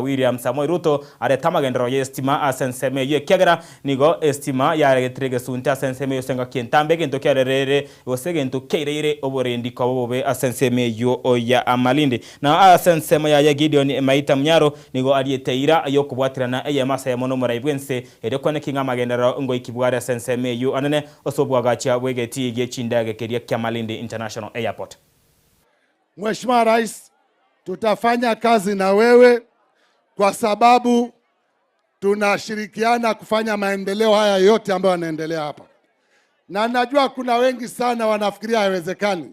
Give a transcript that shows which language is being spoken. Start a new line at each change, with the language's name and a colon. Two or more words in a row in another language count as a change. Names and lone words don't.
Gusii: William Samoei Ruto are tamagendero yestima asenseme yo kegera nigo estima ya regetrege sunta asenseme yo senga kenta begento kyarerere osegento keirere oborendi kwa bobe asenseme yo oya Amalindi na asensema ya Gideon Maita Munyaro nigo alieteira yo kubwatirana eye masa ya mono Muraibwense edekone kinga magendero ngo ikibware asenseme yo anene osobwagacha bwegeti gecindage keria kya Malindi International Airport.
Swahili: Mheshimiwa Rais, tutafanya kazi na wewe kwa sababu tunashirikiana kufanya maendeleo haya yote ambayo yanaendelea hapa. Na najua kuna wengi sana wanafikiria haiwezekani.